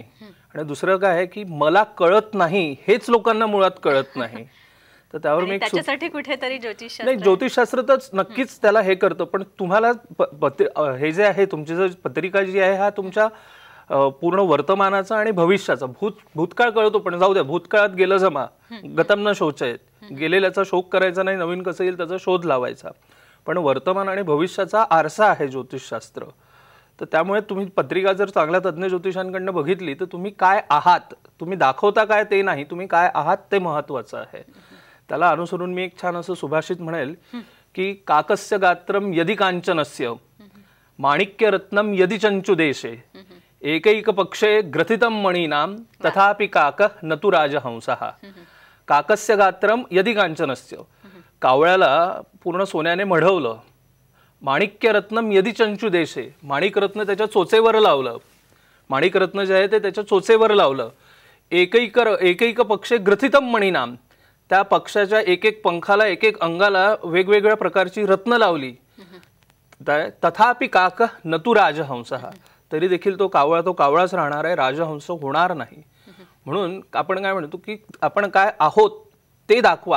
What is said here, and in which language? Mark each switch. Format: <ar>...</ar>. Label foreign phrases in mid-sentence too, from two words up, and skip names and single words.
<mr>आणि दुसरं काय आहे की मला कळत नाही हेच लोकांना मुळात कळत नाही. तर त्यावर मी त्याच्यासाठी कुठेतरी ज्योतिषशास्त्र तर नक्कीच त्याला हे करतं. पण तुम्हाला हे जे आहे तुमची जर पत्रिका जी आहे हा तुमच्या पूर्ण वर्तमानाचा आणि भविष्याचा, भूतकाळ कळतो पण जाऊ द्या, भूतकाळात गेलं जमा,</mr> <sa>गतम न शोचयत,</sa> <mr>गेलेल्याचा शोक करायचा नाही, नवीन कसं येईल त्याचा शोध लावायचा. पण वर्तमान आणि भविष्याचा आरसा आहे ज्योतिषशास्त्र. तर त्यामुळे तुम्ही पत्रिका जर चांगल्या तज्ज्ञ ज्योतिषांकडनं बघितली तर तुम्ही काय आहात, तुम्ही दाखवता काय ते नाही, तुम्ही काय आहात ते महत्वाचं आहे. त्याला अनुसरून मी एक छान असं सुभाषित म्हणेल की</mr> <sa>काकस्य गात्रम यदि कांचनस्य माणिक्य रत्नम यदि चंचू देशे एकैक पक्षे ग्रथितम मणीनाम तथापि काक नतु राजहंसः. काकस्य गात्रम यदि कांचनस्य,</sa> <mr>कावळ्याला पूर्ण सोन्याने मढवलं.</mr> <sa>माणिक्य रत्नम यदि चंचू देशे,</sa> <mr>माणिकरत्न त्याच्या चोचेवर लावलं, माणिकरत्न जे आहे ते त्याच्या चोचेवर लावलं.</mr> <sa>एकैक पक्षे ग्रथितम मणीनाम,</sa> <mr>त्या पक्षाच्या एक एक पंखाला एक एक अंगाला वेगवेगळ्या प्रकारची रत्न लावली.</mr> <sa>तथापि काक नतु राजहंस,</sa> <mr>तरी देखील तो कावळाच राहणार आहे, राजहंस होणार नाही. म्हणून आपण काय म्हणतो की आपण काय आहोत ते दाखवा.</mr>